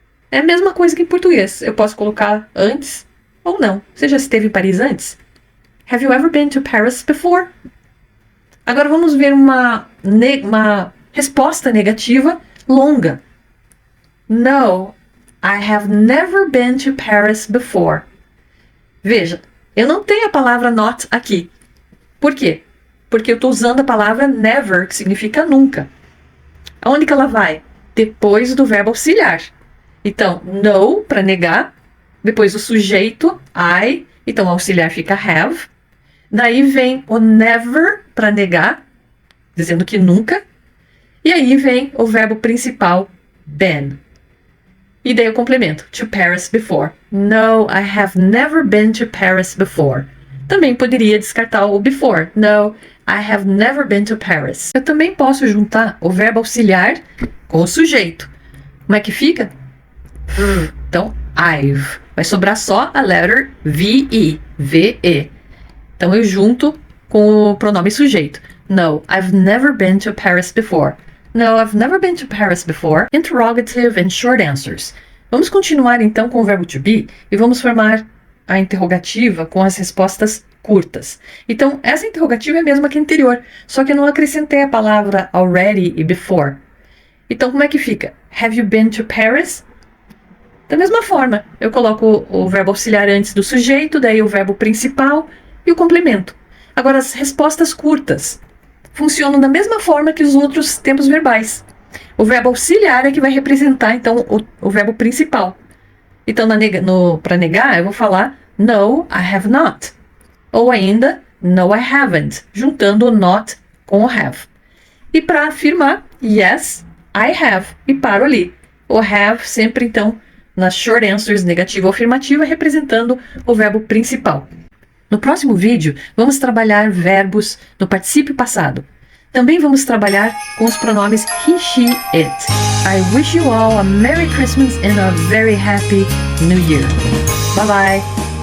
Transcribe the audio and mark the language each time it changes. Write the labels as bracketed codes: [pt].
[pt] É a mesma coisa que em português. Eu posso colocar antes ou não. Você já esteve em Paris antes? [en] Have you ever been to Paris before? [pt] Agora vamos ver uma resposta negativa longa. [en] No, I have never been to Paris before. [pt] Veja, eu não tenho a palavra not aqui. Por quê? Porque eu estou usando a palavra never, que significa nunca. Aonde que ela vai? Depois do verbo auxiliar. Então, no, para negar. Depois o sujeito, I. Então, o auxiliar fica have. Daí vem o never, para negar, dizendo que nunca. E aí vem o verbo principal, been. E daí o complemento, [en] to Paris before. No, I have never been to Paris before. [pt] Também poderia descartar o before. [en] No, I have never been to Paris. [pt] Eu também posso juntar o verbo auxiliar com o sujeito. Como é que fica? Então, I've. Vai sobrar só a letter V-E. V-E. Então, eu junto com o pronome sujeito. [en] No, I've never been to Paris before. No, I've never been to Paris before. Interrogative and short answers. [pt] Vamos continuar então com o verbo to be e vamos formar a interrogativa com as respostas curtas. Então, essa interrogativa é a mesma que a anterior, só que eu não acrescentei a palavra already e before. Então, como é que fica? [en] Have you been to Paris? [pt] Da mesma forma, eu coloco o verbo auxiliar antes do sujeito, daí o verbo principal e o complemento. Agora, as respostas curtas funcionam da mesma forma que os outros tempos verbais. O verbo auxiliar é que vai representar, então, o verbo principal. Então, para negar, eu vou falar [en] no, I have not. [pt] Ou ainda, [en] no, I haven't, [pt] juntando o not com o have. E para afirmar, [en] yes, I have, [pt] e paro ali. O have sempre, então, nas short answers, negativa ou afirmativa, representando o verbo principal. No próximo vídeo, vamos trabalhar verbos no particípio passado. Também vamos trabalhar com os pronomes he, she, it. [en] I wish you all a Merry Christmas and a very happy New Year. Bye bye!